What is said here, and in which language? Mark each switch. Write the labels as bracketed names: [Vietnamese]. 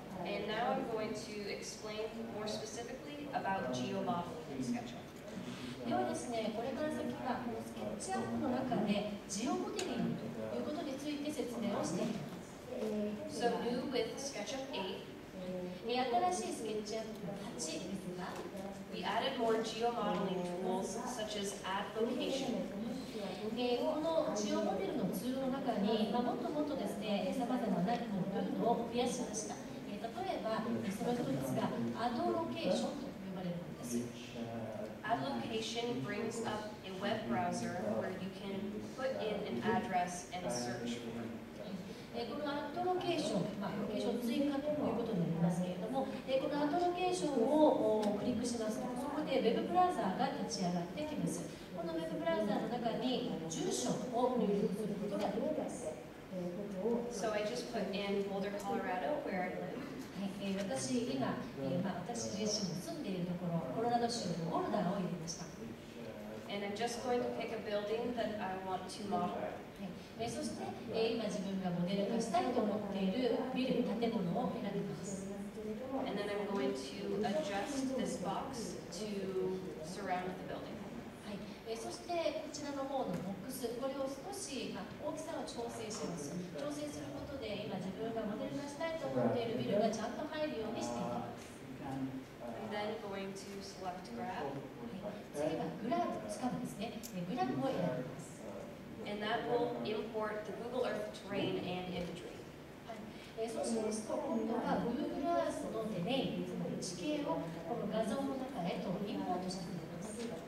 [English] And now I'm going to explain more specifically about geomodeling in SketchUp. [Japanese] ではですね、これから先はこのスケッチアップの中でジオモデリングということについて説明をしていきます。 [English] So new with SketchUp 8, [Japanese] 新しいスケッチアップ8ですが、 [English] we added more geomodeling tools such as add location. [Japanese] このジオモデルのツールの中に、もっともっとですね、さまざまな機能というのを増やしました。例えば、その一つがアドロケーションと呼ばれるものです。 [English] Add location brings up a web browser where you can put in an address and search for it. [Japanese] このアットロケーション、ロケーション追加ということになりますけれども、このアットロケーションをクリックしますと、そこでウェブブラウザーが立ち上がってきます。このウェブブラウザーの中に住所を入力することができます。 [English] So I just put in Boulder, Colorado, where I live. [Japanese] 私自身の住んでいるところ、コロラド州のボルダーを入れました。 [English] And I'm just going to pick a building that I want to model. [Japanese] そして、今自分がモデル化したいと思っているビル、建物を選びます。 [English] And then I'm going to adjust this box to surround the building. [Japanese] そしてこちらの方のボックス、これを少し、大きさを調整します。調整することで今自分がモデル化したいと思っているビルがちゃんと入るようにしていきます。 [English] I'm then going to select grab. [Japanese] 次はグラブ、つかむですね。グラブを選びます。 [English] And that will import the Google Earth terrain and imagery. [Japanese] そうしますと、今度は Google Earth のテレイン、つまり地形をこの画像の中へとインポートしてくれます。